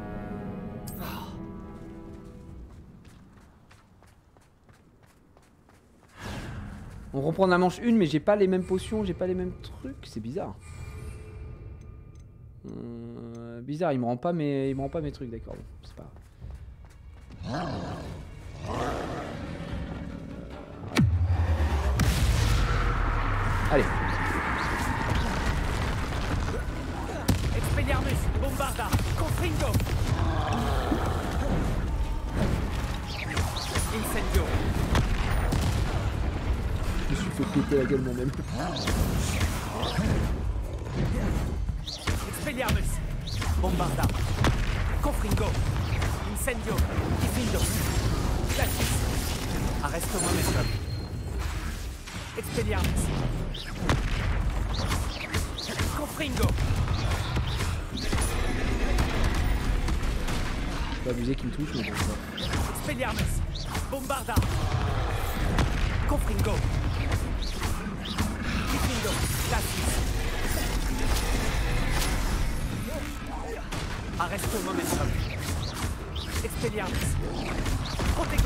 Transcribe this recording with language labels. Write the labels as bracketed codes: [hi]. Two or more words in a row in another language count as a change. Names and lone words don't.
[fr] On reprend la manche 1 mais j'ai pas les mêmes potions, j'ai pas les mêmes trucs, c'est bizarre. Bizarre, il me rend pas mes trucs, d'accord. Bon, c'est pas grave. Allez. Expelliarmus. Bombarda. Confringo. Incendio. Je me suis fait péter la gueule moi-même. Expelliarmus. Bombarda. Confringo. Incendio. Diffindo. Glacis. Arresto momentum. Expelliarmus. Confringo. Je peux abuser qu'il me touche, mais bon, ça va. Expelliarmus. Bombarda. Confringo. Diffindo. Glacis. Arresto momentum. Expelliarmus. Protego.